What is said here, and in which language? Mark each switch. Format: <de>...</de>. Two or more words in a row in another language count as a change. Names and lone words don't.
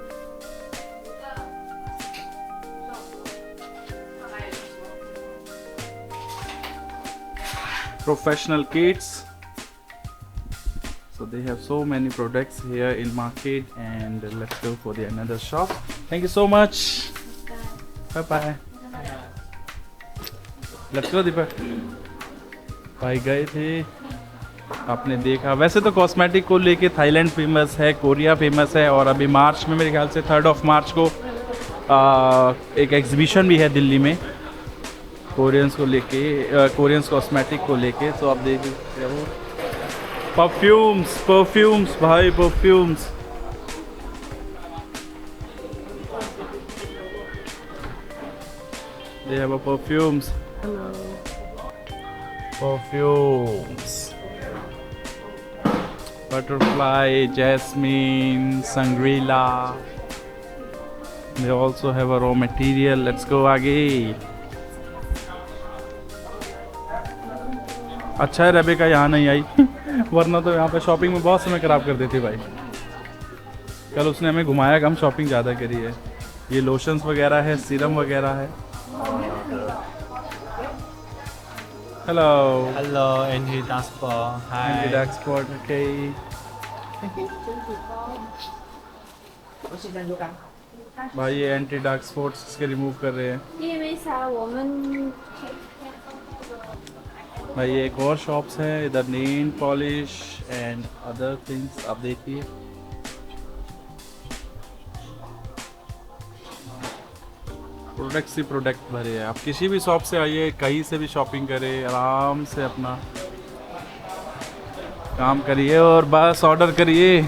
<en>Professional kits. So they have so many products here in market, and let's go for the another shop. Thank you so much. Bye bye. Let's go दीपक।</en> <hi>भाई गए थे, आपने देखा। वैसे तो कॉस्मेटिक को लेके थाईलैंड फेमस है, कोरिया फेमस है, और अभी मार्च में, मेरे ख्याल से 3 मार्च को एक एग्जीबिशन भी है दिल्ली में कोरियंस को लेके,</hi> <en>Koreans cosmetic</en> <hi>को लेके। तो आप देख सकते हो परफ्यूम्स भाई, परफ्यूम्स।</hi> <en>They have a perfumes. Hello. Perfumes. Butterfly, jasmine, Sangrila. They also have a raw material. Let's go आगे।</en> <hi>अच्छा है रेबेका यहाँ नहीं आई वरना तो यहाँ पे शॉपिंग में बहुत समय खराब कर देती भाई। कल उसने हमें घुमाया कम, शॉपिंग ज़्यादा करी है। ये लोशंस वगैरह है, सीरम वगैरह है।</hi> <en>हेलो Hello, Andy Daxport. Hi. Andy Daxport, okay.</en> <hi>भाई ये</hi> <en>anti dark spots</en> <hi>इसके रिमूव कर रहे हैं। 因为啥我们 भाई ये एक और शॉप्स है इधर,</hi> <en>nail polish and other things</en> <hi>आप देखिए। प्रोडक्ट्स ही प्रोडक्ट भरे हैं। आप किसी भी शॉप से आइए, कहीं से भी शॉपिंग करें, आराम से अपना काम करिए और बस ऑर्डर करिए।</hi>